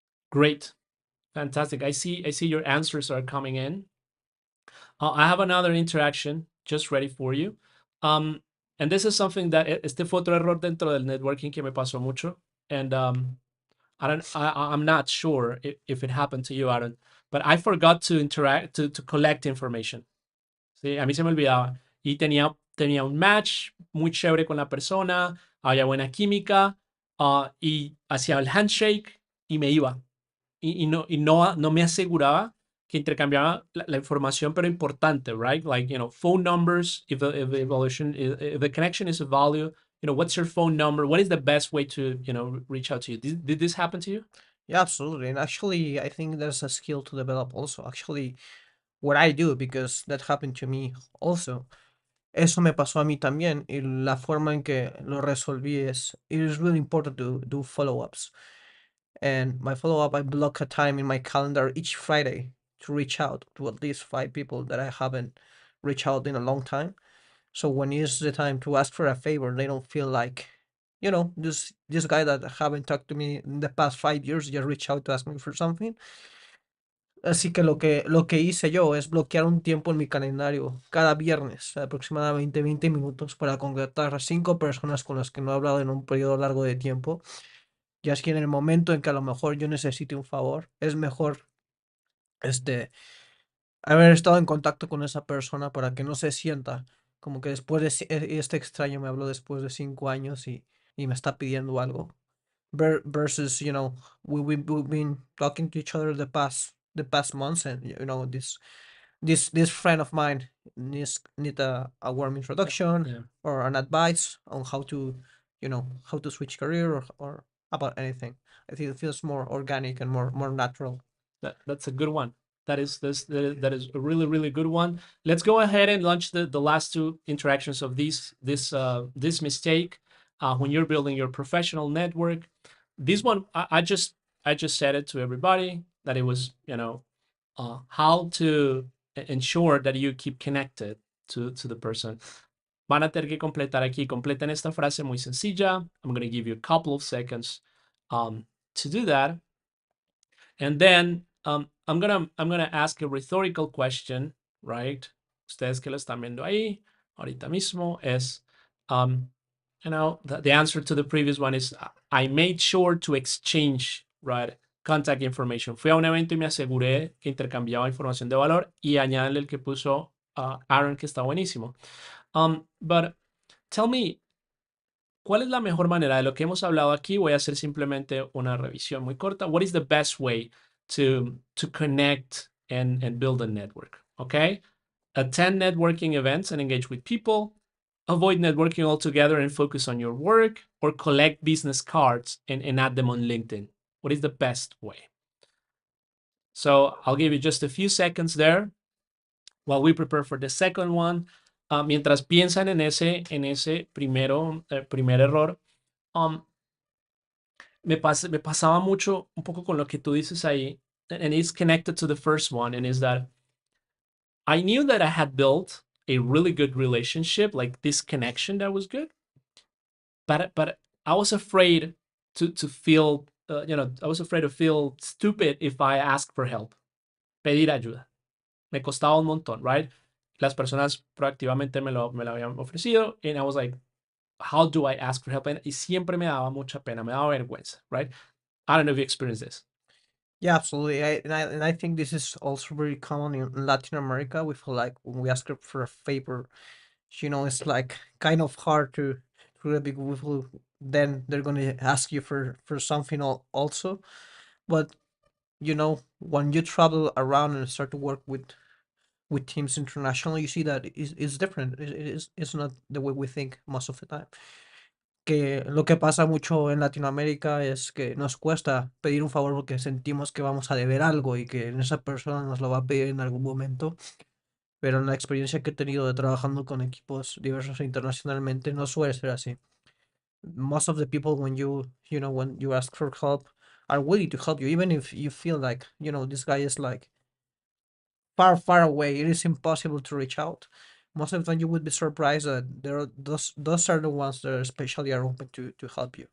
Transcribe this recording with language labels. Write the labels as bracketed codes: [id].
[en] Great. Fantastic. I see your answers are coming in. I have another interaction just ready for you. And this is something that [es] este fue otro error dentro del networking que me pasó mucho. And [en] I'm not sure if it happened to you, Aaron, but I forgot to interact to collect information. [es] ¿Sí? A mí se me olvidaba. Y tenía un match muy chévere con la persona, había buena química, y hacía el handshake y me iba. No me aseguraba que intercambiaba la información, pero importante, right? [en] Like, phone numbers, if the connection is a value, what's your phone number? What is the best way to, reach out to you? Did this happen to you? Yeah, absolutely. And actually, I think there's a skill to develop also. Actually, what I do, because that happened to me also. [es] Eso me pasó a mí también. Y la forma en que lo resolví es, [en] it is really important to do follow-ups. And my follow-up, I block a time in my calendar each Friday to reach out to at least 5 people that I haven't reached out in a long time. So when it's the time to ask for a favor, they don't feel like, this guy that haven't talked to me in the past 5 years just reached out to ask me for something. [es] Así que lo que hice yo es bloquear un tiempo en mi calendario cada viernes, aproximadamente 20 minutos, para contactar a 5 personas con las que no he hablado en un periodo largo de tiempo. Y así en el momento en que a lo mejor yo necesite un favor, es mejor este, haber estado en contacto con esa persona para que no se sienta como que después de este extraño me habló después de 5 años y me está pidiendo algo. [en] Versus, we've been talking to each other the past months, and this friend of mine need a warm introduction Yeah. or an advice on how to switch career or about anything. I think it feels more organic and more natural. That's a good one. That is a really really good one. Let's go ahead and launch the last two interactions of this mistake when you're building your professional network. This one I just said it to everybody that it was how to ensure that you keep connected to the person. [es] Van a tener que completar aquí. Completen esta frase muy sencilla. [en] I'm going to give you a couple of seconds to do that. And then I'm gonna ask a rhetorical question, right? [es] Ustedes que lo están viendo ahí, ahorita mismo, es, [en] the answer to the previous one is, I made sure to exchange, right, contact information. [es] Fui a un evento y me aseguré que intercambiaba información de valor, y añadirle el que puso Aaron, que está buenísimo. [en] But tell me, [es] ¿cuál es la mejor manera? De lo que hemos hablado aquí, voy a hacer simplemente una revisión muy corta. [en] What is the best way to connect and build a network? Okay. Attend networking events and engage with people. Avoid networking altogether and focus on your work, or collect business cards and add them on LinkedIn. What is the best way? So I'll give you just a few seconds there while we prepare for the second one. [es] Mientras piensan en ese primer error, me pasaba mucho un poco con lo que tú dices ahí, [en] and it's connected to the first one, and is that I knew that I had built a really good relationship, like this connection that was good, but I was afraid to feel, I was afraid to feel stupid if I asked for help, [es] pedir ayuda. Me costaba un montón, right? Las personas proactivamente me lo habían ofrecido, [en] and I was like, how do I ask for help? [es] Y siempre me daba mucha pena, me daba vergüenza, right? [en] I don't know if you experienced this. Yeah, absolutely. And I think this is also very common in Latin America. We feel like when we ask for a favor, it's like kind of hard to really big people. Then they're gonna ask you for something also. But when you travel around and start to work with teams internationally, you see that it's different. It's not the way we think most of the time. [es] Que lo que pasa mucho en Latinoamérica es que nos cuesta pedir un favor porque sentimos que vamos a deber algo y que esa persona nos lo va a pedir en algún momento, pero en la experiencia que he tenido de trabajando con equipos diversos internacionalmente no suele ser así. [en] Most of the people when you ask for help are willing to help you even if you feel like, this guy is like far, far away. It is impossible to reach out. Most of the time, you would be surprised that there are those are the ones that especially are open to help you.